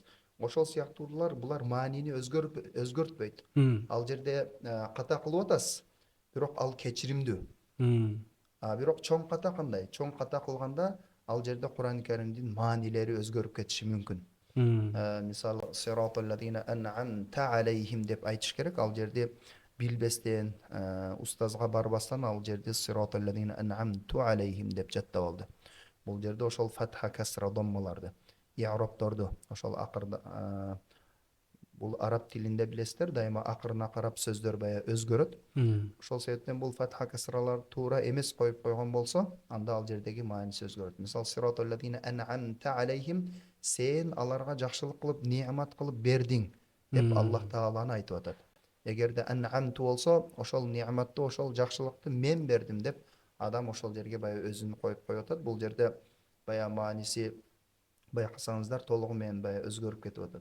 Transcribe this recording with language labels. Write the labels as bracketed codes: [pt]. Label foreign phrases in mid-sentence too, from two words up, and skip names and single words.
[ky] Ошол сыяктуулар булар маанини өзгөртпөйт. Ал жерде ката кылып атасыз, бирок ал кечиримдүү. Бирок чоң ката кандай? Чоң ката кылганда ал жерде Кур'ани Каримдин маанилери өзгөрүп кетиши мүмкүн. Мисалы [ar] صراط الذين أنعمت عليهم [ky] деп айтыш керек. Ал жерде билбестен, устазга барбастан ал жерде [ar] صراط الذين أنعمت عليهم [ky] деп жаттап алды. Бул жерде ошол фатха, касра, доммаларды, i'робторду ошол акырда бул араб тилинде билесиздер, дайыма акырына карап сөздөр өзгөрөт. Ошол себептен бул фатха, касралар туура эмес коюп койгон болсо, анда ал жердеги мааниси өзгөрөт. Мисалы [ar] صراط الذين أنعمت عليهم, [ky] сен аларга жакшылык кылып, неамат кылып бердиң деп Аллах Тааланы айтып атат. Эгерде ан'амту болсо, ошол неаматты, ошол жакшылыкты мен бердим деп адам ошол жерге өзүн коюп коюп атат. Бул жерде мааниси байкасаңыздар толугу менен өзгөрүп кетип атат.